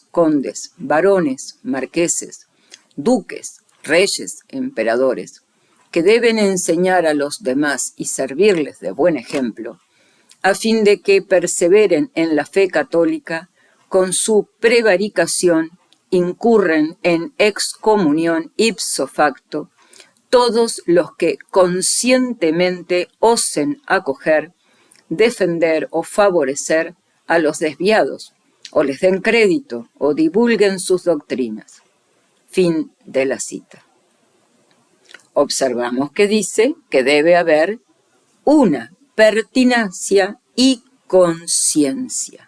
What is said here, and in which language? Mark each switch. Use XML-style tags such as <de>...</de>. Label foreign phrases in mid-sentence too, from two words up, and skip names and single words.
<es>condes, varones, marqueses, duques, reyes, emperadores, que deben enseñar a los demás y servirles de buen ejemplo, a fin de que perseveren en la fe católica, con su prevaricación incurren en excomunión</es> <la>ipso facto</la> <es>todos los que conscientemente osen acoger, defender o favorecer a los desviados, o les den crédito o divulguen sus doctrinas. Fin de la cita. Observamos que dice que debe haber una pertinacia y conciencia.</es>